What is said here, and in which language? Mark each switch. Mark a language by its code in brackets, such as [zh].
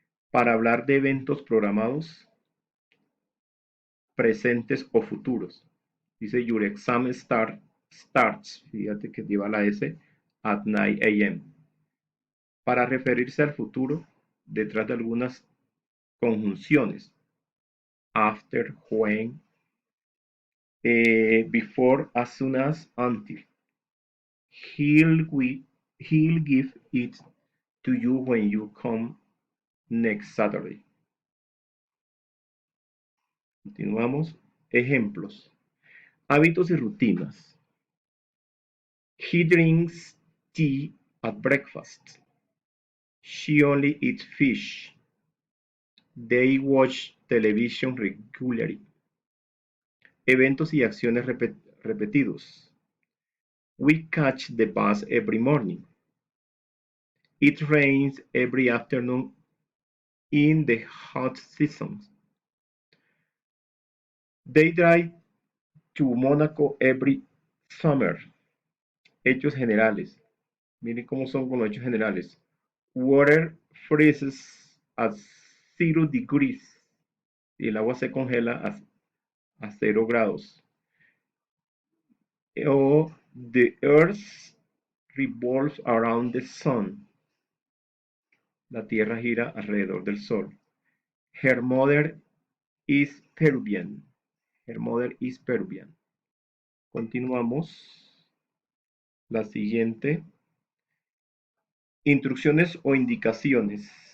[es] Para hablar de eventos programados, presentes o futuros. Dice [en] your exam starts, [es] fíjate que lleva la S, [en] at 9 a.m. [es] Para referirse al futuro, detrás de algunas conjunciones. [en] After, when, before, as soon as, until. He'll, he'll give it to you when you come next Saturday. [es] Continuamos. Ejemplos. Hábitos y rutinas. [en] He drinks tea at breakfast. She only eats fish. They watch television regularly. [es] Eventos y acciones repetidos. [en] We catch the bus every morning. It rains every afternoon in the hot seasons. They drive to Monaco every summer. [es] Hechos generales. Miren cómo son con los hechos generales. [en] Water freezes at 0 degrees. [es] Y el agua se congela a 0 grados. [en] O the earth revolves around the sun. [es] La tierra gira alrededor del sol. [en] Her mother is Peruvian. Her mother is Peruvian. [es] Continuamos. La siguiente. Instrucciones o indicaciones.